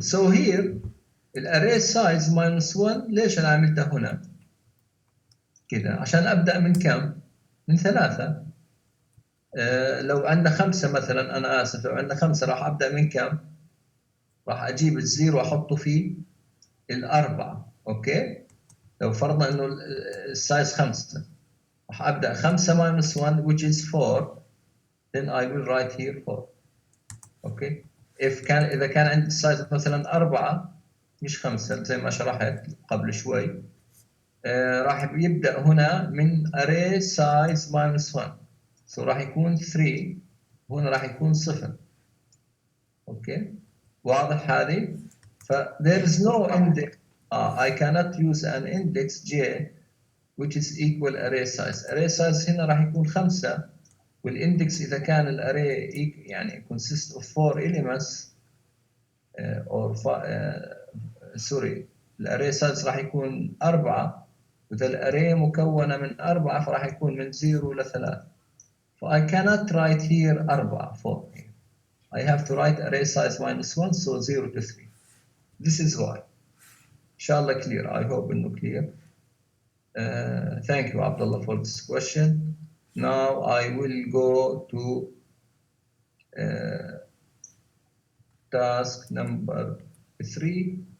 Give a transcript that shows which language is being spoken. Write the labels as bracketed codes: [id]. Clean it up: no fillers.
[en] So here, [ar] الاري size -1 ليش أنا عملتها هنا؟ كده عشان أبدأ من كم؟ من 3. لو عندنا 5 مثلا أنا آسف لو عندنا 5 راح أبدأ من كم؟ راح أجيب الزيرو وأحطه في 4. أوكي؟ لو فرضنا انه السايز 5 راح ابدا [en] 5 minus 1 which is 4 then I will write here 4. [ar] اوكي اذا كان عندي السايز مثلا 4 مش 5 زي ما شرحت قبل شوي راح يبدا هنا من array size minus 1 so راح يكون 3 هنا راح يكون 0. اوكي واضح هذه ف [en] there is no index I cannot use an index j which is equal array size. [ar] Array size هنا راح يكون 5 والindex إذا كان الarray يعني [en] consists of 4 elements or sorry [ar] الarray size راح يكون 4 وإذا الarray مكونة من 4 فراح يكون من 0 ل 3 ف [en] I cannot write here 4 here. I have to write array size -1 so 0 to 3. This is why. Inshallah clear. I hope it's clear. Thank you, Abdullah, for this question. Now I will go to task number 3.